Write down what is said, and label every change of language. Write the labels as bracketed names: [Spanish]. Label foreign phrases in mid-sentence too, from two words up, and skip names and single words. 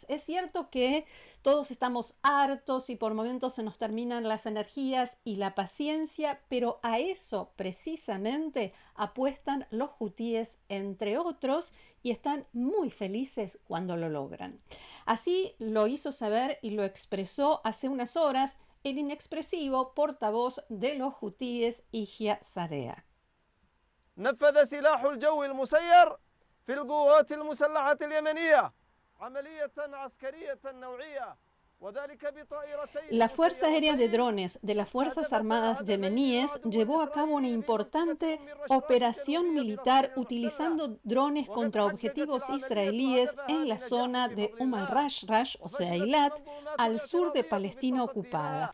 [Spanish] Es cierto que todos estamos hartos y por momentos se nos terminan las energías y la paciencia, pero a eso precisamente apuestan los hutíes, entre otros, y están muy felices cuando lo logran. Así lo hizo saber y lo expresó hace unas horas el inexpresivo portavoz de los hutíes, Yihya Sarea. [Arabic] نفذ سلاح الجو المسير في القوات المسلحة اليمنية عملية عسكرية نوعية. [Spanish] La Fuerza Aérea de Drones de las Fuerzas Armadas yemeníes llevó a cabo una importante operación militar utilizando drones contra objetivos israelíes en la zona de al-Rashrash, o sea, Eilat, al sur de Palestina ocupada.